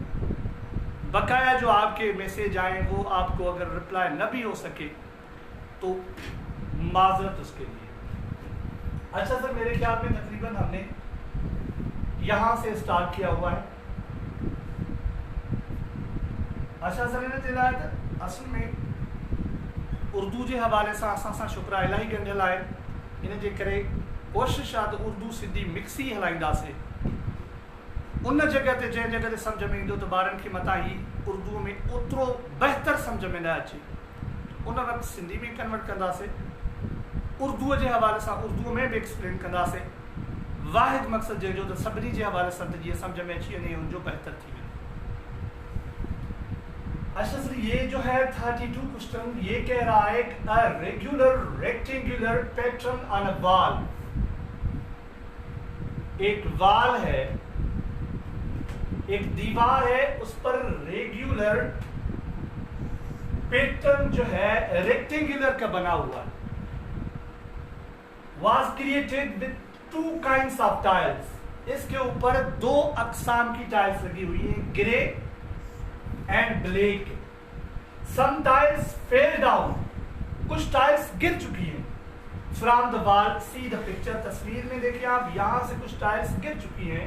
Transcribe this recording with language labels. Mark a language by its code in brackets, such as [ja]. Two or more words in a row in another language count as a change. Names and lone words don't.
[ur] بقایا جو آپ کے میسج آئے وہ آپ کو اگر ریپلائی نہ بھی ہو سکے تو معذرت اس کے لیے. اچھا سر، میرے خیال میں تقریباً ہم نے یہاں سے سٹارٹ کیا ہوا ہے. اچھا سر، انہیں دلایا تھا اصل میں اردو کے حوالے سے [sd] असा शुक्र इलाही गंढ लाए इन जे करे कोशिश आहे तो उर्दू सिंधी मिक्स ही हलाईंदासीं। उन जगह ते जंहिं जगह ते सम्झ में ईंदो त ॿारनि खे मथां ही उर्दू में ओतिरो बहितर सम्झ में न अचे, उन वक़्तु सिंधी में कन्वर्ट कंदासीं, उर्दूअ जे हवाले सां उर्दूअ में भी एक्सप्लेन कंदासीं। वाहिद मक़सदु जंहिंजो त सभिनी जे हवाले सां त जीअं सम्झ में अची वञे उनजो बहितर थी वञे। [ur] اچھا سر، یہ جو ہے 32 کوئسچن یہ کہہ رہا ہے [en] a regular rectangular pattern on a wall. [ur] ایک وال ہے، ایک دیوار ہے، اس پر [en] regular pattern [ur] جو ہے ریکٹینگولر کا بنا ہوا ہے. [en] was created with 2 kinds of tiles। [ur] اس کے اوپر 2 اقسام کی ٹائلز لگی ہوئی ہے, [en] grey and black. some tiles fell down, [ur] کچھ ٹائلز گر چکی ہیں. [en] from the wall see the picture, [ur] تصویر میں دیکھیے آپ، یہاں سے کچھ ٹائلز گر چکی ہیں.